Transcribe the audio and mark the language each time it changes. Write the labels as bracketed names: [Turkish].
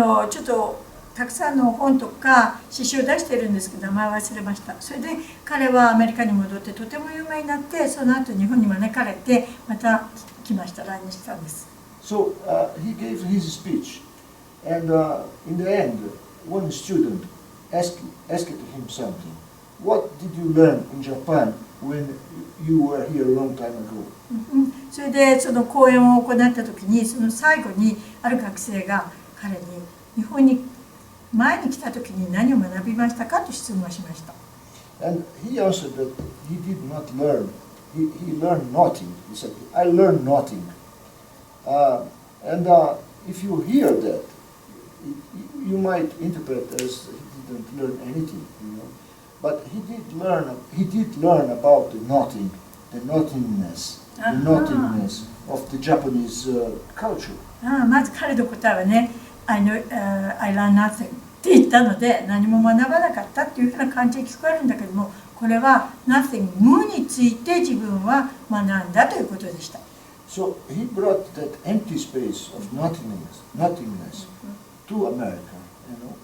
[Japanese] ちょっとたくさんの本とか詩集を出しているんですけど名前忘れました。それで彼はアメリカに戻ってとても有名になってその後日本に招かれてまた来ました来日したんです。 [English] So he gave his speech and in the end one student asked him something. What did you learn in Japan when you were here a long time ago? [Japanese] それでその講演を行った時にその最後にある学生が彼に日本に前に来た時に何を学びましたかと質問しました。 [English] And he answered that he did not learn. He learned nothing. He said, I learned nothing. And if you hear that, you might interpret as he didn't learn anything, you know. But he did learn about the nothingness of the Japanese culture. [Japanese] まず彼の答えはね、 [English] I learned nothing [Japanese] って言ったので、何も学ばなかったっていうふうな感じで聞こえるんだけども、これは nothing 無について自分は学んだということでした。 [English] So he brought that empty space of nothingness to America, you know.